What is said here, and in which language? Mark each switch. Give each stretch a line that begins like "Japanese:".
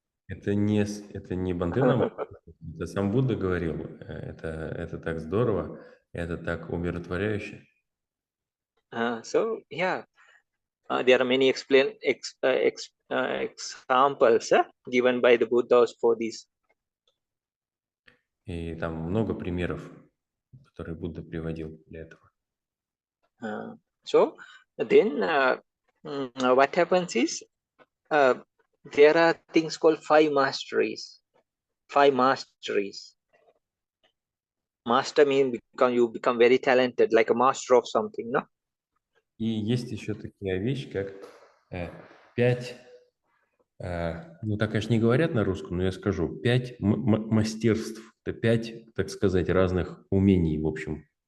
Russian: Это не Бханте нам, это сам Будда говорил. Это так здорово, это так умиротворяюще.
English: So yeah, there are many examples given by the Buddhas for this.
Russian: И там много примеров, которые Будда приводил для этого.
English: So then what happens is there are things called five masteries. Five masteries. Master means you become very talented, like a master of something, no?
Russian: И есть еще такая вещь, как 5, ну так, конечно, не говорят на русском, но я скажу, 5 мастерств. Это 5, так сказать, разных умений, в общем.